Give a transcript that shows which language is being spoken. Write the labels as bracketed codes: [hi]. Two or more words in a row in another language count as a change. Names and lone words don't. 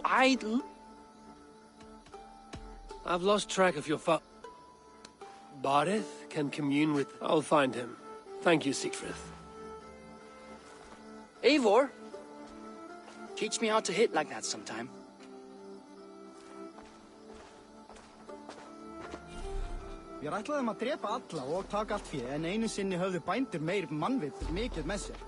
[en] I've lost track of your father. Barith can commune with... I'll find him. Thank you, Siegfried. Eivor! Teach me how to hit like that sometime. [is] Við ætlaðum að drepa alla og taka allt fyrir, en einu sinni höfðu bændur meir mannvit mikið með sér.